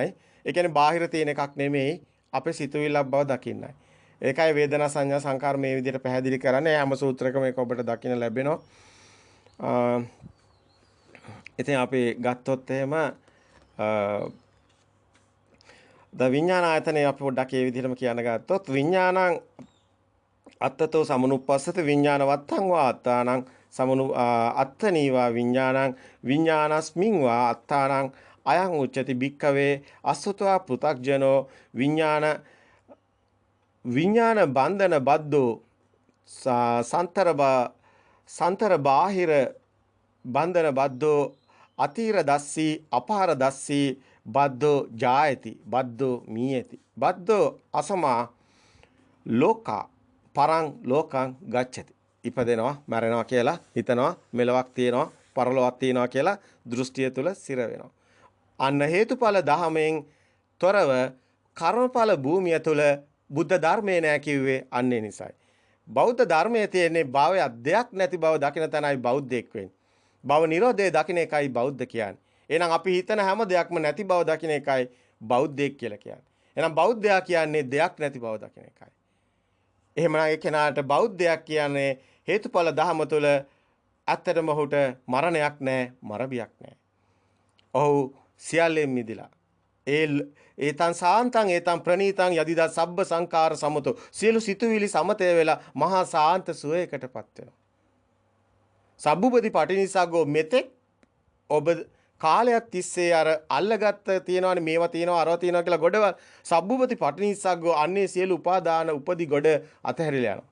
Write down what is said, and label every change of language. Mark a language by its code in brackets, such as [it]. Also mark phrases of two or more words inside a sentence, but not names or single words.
[si] ඒ කියන්නේ බාහිර තියෙන එකක් නෙමෙයි අපේ සිතුවිල්ලක් බව දකින්නයි. ඒකයි වේදනා සංඥා සංකාර මේ විදිහට පැහැදිලි කරන්නේ. හැම සූත්‍රයකම මේක ඔබට දකින්න ලැබෙනවා. ඉතින් අපි ගත්තොත් එහෙම ද විඥාන ආයතනේ අපි පොඩ්ඩක් ඒ විදිහටම කියන්න ගත්තොත් [pi] විඥානං අත්තතෝ සමනුප්පස්සත විඥාන වත්තං වා අත්තානං අත්තනීවා විඥානං විඥානස්මින් වා අත්තානං අයං උච්චති භික්ඛවේ අසුතවා පෘථග්ජනෝ විඥාන බන්ධන බද්දෝ සන්තර බාහිර බන්ධන බද්දෝ අතිර දස්සී අපාර දස්සී බද්දෝ ජායති බද්දෝ මීයති බද්දෝ අසමා ලෝකා පරං ලෝකං ගච්ඡති. [si] ඉපදෙනවා මැරෙනවා කියලා හිතනවා. මෙලොවක් තියෙනවා පරලොවක් තියෙනවා කියලා දෘෂ්ටිය තුල සිර වෙනවා. අන්න හේතුඵල දහමෙන් තොරව කර්මඵල භූමිය තුල බුද්ධ ධර්මයේ නැහැ කිව්වේ අන්නේ නිසායි. බෞද්ධ ධර්මයේ තියෙන්නේ භවයක් දෙයක් නැති බව දකින තැනයි බෞද්ධයෙක් වෙන්නේ. භව නිරෝධයේ දකින්න එකයි බෞද්ධ කියන්නේ. එහෙනම් අපි හිතන හැම දෙයක්ම නැති බව දකින්න එකයි බෞද්ධයෙක් කියලා කියන්නේ. එහෙනම් බෞද්ධයා කියන්නේ දෙයක් නැති බව දකින්න එකයි. එහෙමනම් ඒ කෙනාට බෞද්ධයක් කියන්නේ හේතුඵල ධහම තුළ ඇත්තටම ඔහුට මරණයක් නැහැ, මරබියක් නැහැ. ඔහු සියල්ලෙන් මිදිලා. [pi] ඒතං සාන්තං ඒතං ප්‍රණීතං යදිදා සබ්බ සංකාර සමතෝ [si] සියලු සිතුවිලි සමතය වෙලා මහා සාන්ත සුවයකටපත් වෙනවා. [pi] සබ්බුපති පටිනිස්සග්ගෝ [si] මෙතෙක් ඔබ කාලයක් තිස්සේ අර අල්ලගත්ත තියනවානේ මේවා තියනවා අරවා තියනවා කියලා ගොඩවල් [pi] සබ්බුපති පටිනිස්සග්ගෝ [si] අන්නේ සියලු උපාදාන උපදි ගොඩ අතහැරිලා යනවා.